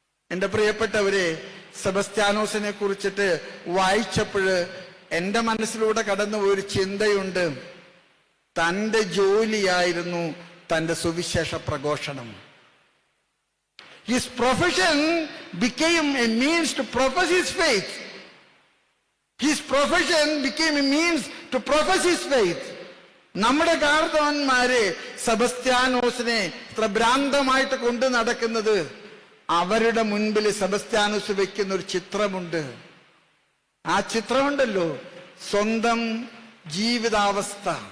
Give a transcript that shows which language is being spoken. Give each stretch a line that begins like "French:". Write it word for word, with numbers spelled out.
Malayalam: എൻ്റെ പ്രിയപ്പെട്ടവരെ, സെബസ്ത്യാനോസിനെ കുറിച്ചിട്ട് വായിച്ചപ്പോൾ എൻ്റെ മനസ്സിലൂടെ കടന്നുപോയൊരു ചിന്തയുണ്ട്. തൻ്റെ ജോലിയായിരുന്നു തൻ്റെ സുവിശേഷ പ്രഘോഷണം.
English: His profession became a means to profess his faith. His profession became a means to profess his faith.
Malayalam: നമ്മുടെ കാർദ്ധാന്മാരെ സെബസ്ത്യാനോസിനെ ഇത്ര ഭ്രാന്തമായിട്ട് കൊണ്ടു നടക്കുന്നത്, അവരുടെ മുൻപിൽ സെബസ്ത്യാനോസ് വെക്കുന്ന ഒരു ചിത്രമുണ്ട്. ആ ചിത്രമുണ്ടല്ലോ, സ്വന്തം ജീവിതാവസ്ഥ.